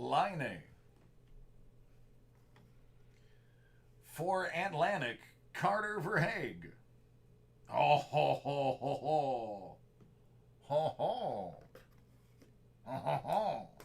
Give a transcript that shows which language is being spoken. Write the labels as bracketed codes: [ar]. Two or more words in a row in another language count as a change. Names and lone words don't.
[en] Heine. For Atlantic, Carter Verhaeg. Oh, ho, ho, ho, ho. Ho, ho. Ho, ho, ho.